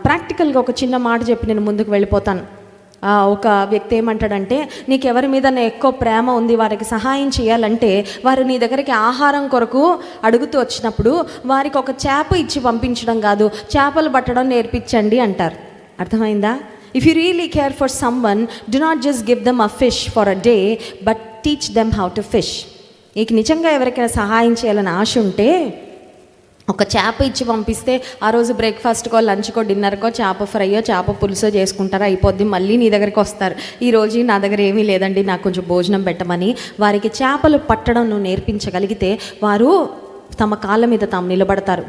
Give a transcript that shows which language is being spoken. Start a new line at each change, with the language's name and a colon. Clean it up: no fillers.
Telugu: ప్రాక్టికల్గా ఒక చిన్న మాట చెప్పి నేను ముందుకు వెళ్ళిపోతాను. ఒక వ్యక్తి ఏమంటాడంటే, నీకు ఎవరి మీద ఎక్కువ ప్రేమ ఉంది, వారికి సహాయం చేయాలంటే వారు నీ దగ్గరికి ఆహారం కొరకు అడుగుతూ వచ్చినప్పుడు వారికి ఒక చేప ఇచ్చి పంపించడం కాదు, చేపలు పట్టడం నేర్పించండి అంటారు. అర్థమైందా?
English: If you really care for someone, do not just give them a fish for a day, but teach them how to fish.
Telugu: నీకు నిజంగా ఎవరికైనా సహాయం చేయాలని ఆశ ఉంటే ఒక చేప ఇచ్చి పంపిస్తే ఆ రోజు బ్రేక్ఫాస్ట్కో లంచ్కో డిన్నర్కో చేప ఫ్రైయో చేప పులుసో చేసుకుంటారో అయిపోద్ది, మళ్ళీ నీ దగ్గరికి వస్తారు. ఈరోజు నా దగ్గర ఏమీ లేదండి, నాకు కొంచెం భోజనం పెట్టమని. వారికి చేపలు పట్టడం నువ్వు నేర్పించగలిగితే వారు తమ కాళ్ళ మీద తాము నిలబడతారు.